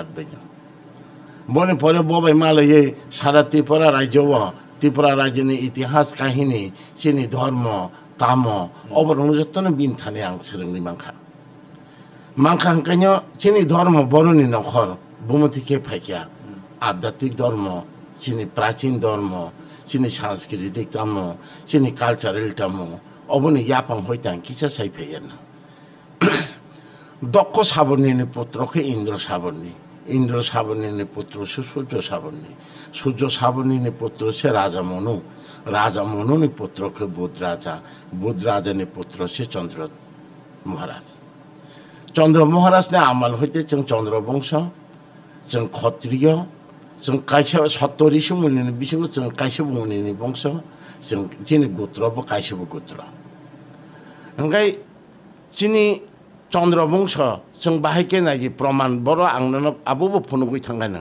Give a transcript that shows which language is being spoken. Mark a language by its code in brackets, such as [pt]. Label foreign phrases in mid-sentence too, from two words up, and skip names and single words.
[trp] बायनो बने परे बबाय मालाय सारा त्रिपुरा राज्यनि इतिहास काहिनी चिनि धर्म ताम अबरंग जतन बिन थाने आं सोलोंनि मांखा हंखायनो चिनि धर्म बरनि नखर बुमतिके फाइकिया आध्यात्मिक धर्म चिनि प्राचीन धर्म चिनि सांस्कृतिक धर्म चिनि कालचारेल धर्म अबनि यापां हइतां किसा साइफायन दक्ष साबरनि पुत्रके इंद्र साबरनि पुत्र सूर्य साबरनि पुत्र से राजा मनु पुत्रके बुध राजा पुत्र से चंद्र महाराज ने आमाल हइते जों चंद्र वंश जों क्षत्रिय जों कायसा सत्य ऋषि मुनिनि बिसिङाव जों कायसा मुनिनि वंश जों चिनि गोत्रबो कायसाबो गोत्र ओंखाय चिनि चंद्र वंश जों बाहायके नायि प्रमाण बर आंनो आबोबो फनुगै थांगानो